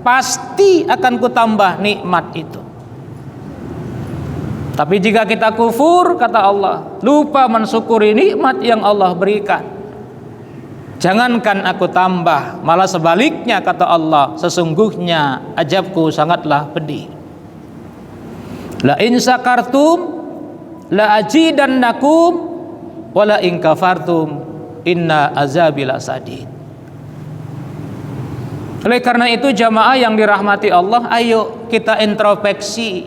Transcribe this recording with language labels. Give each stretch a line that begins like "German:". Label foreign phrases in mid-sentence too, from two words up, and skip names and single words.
Indonesian: Pasti akan kutambah nikmat itu. Tapi jika kita kufur, kata Allah, lupa mensyukuri nikmat yang Allah berikan, jangankan aku tambah, malah sebaliknya, kata Allah, sesungguhnya azabku sangatlah pedih.
Arabic: لئن شكرتم لأزيدنكم ولئن كفرتم إن عذابي لشديد.
Indonesian: Oleh karena itu jamaah yang dirahmati Allah, ayo kita introspeksi.